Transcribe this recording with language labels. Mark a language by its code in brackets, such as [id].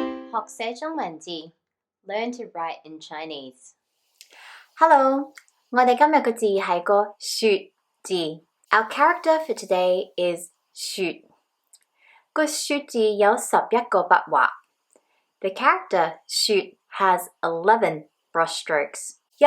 [yue] 學寫中文字 [en] Learn to write in Chinese. [yue] Hello, 我哋今日嘅字係個雪字。 [en] Our character for today is 雪。 [yue] 個雪字有11個筆畫。 [en] The character 雪 has 11 brush strokes.